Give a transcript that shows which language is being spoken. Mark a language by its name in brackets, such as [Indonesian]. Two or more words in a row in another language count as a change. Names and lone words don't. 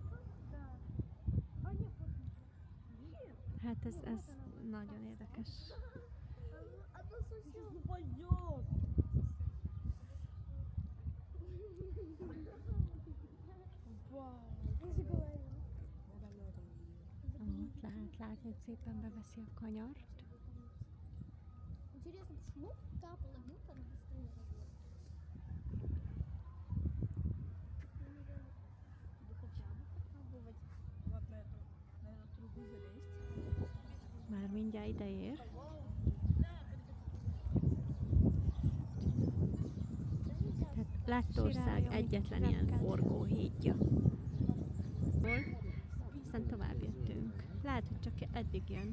[Hungarian] Hát ez nagyon érdekes. Ott lehet látni, hogy szépen beveszi a kanyart. [Russian] Интересно, почему та половинка на быстрее работает? Или хотя бы попробовать вот на эту трубу залезть. [Hungarian] Már mindjárt ide ér. Tehát Lettország egyetlen ilyen forgóhídja. Aztán tovább jöttünk. Lehet, hogy csak eddig jön.